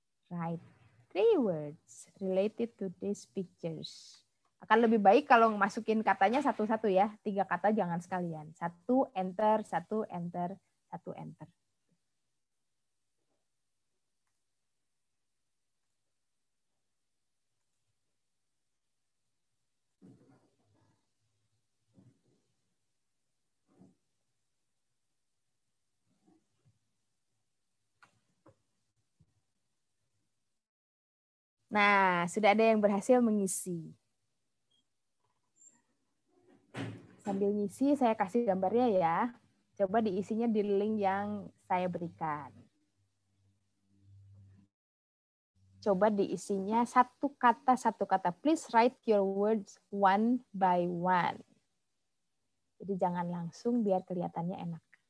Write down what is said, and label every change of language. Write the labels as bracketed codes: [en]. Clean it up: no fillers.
[en] Write 3 words related to these pictures. [id] Akan lebih baik kalau masukin katanya satu-satu ya. 3 kata jangan sekalian. 1 enter, 1 enter, 1 enter. Nah, sudah ada yang berhasil mengisi. Sambil ngisi, saya kasih gambarnya ya. Coba diisinya di link yang saya berikan. Coba diisinya satu kata. [en] Please write your words one by one. [id] Jadi jangan langsung biar kelihatannya enak.